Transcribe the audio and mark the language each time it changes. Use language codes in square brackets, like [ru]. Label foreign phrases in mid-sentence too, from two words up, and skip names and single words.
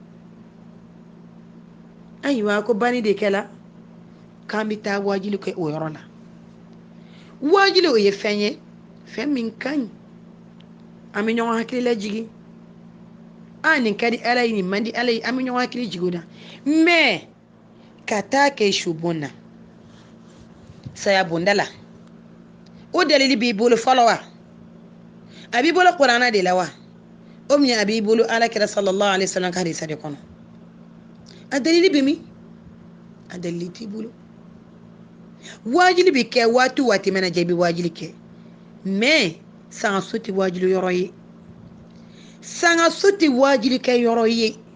[bm] ayiwa ko bani de kɛla k'an bɛ taa wajili kɛ o yɔrɔ la wajili o ye fɛn ye fɛn min ka ɲi an bɛ ɲɔgɔn hakili lajigi nin ka di Ala ye nin man di Ala ye an bɛ ɲɔgɔn hakili jigi o la mais ka taa kɛ su bon na saya bonda la o dalili b'i bolo fɔlɔ wa a b'i bolo Qur'ana de la wa o min a b'i bolo Ala kira [ar] صلى الله عليه وسلم [bm] ka hadisa de kɔnɔ a dalili bɛ min a dalili t'i bolo wajili bɛ kɛ waati waati mana jɛ i bɛ wajili kɛ mais sangaso tɛ wajili yɔrɔ ye sangaso tɛ wajili kɛ yɔrɔ ye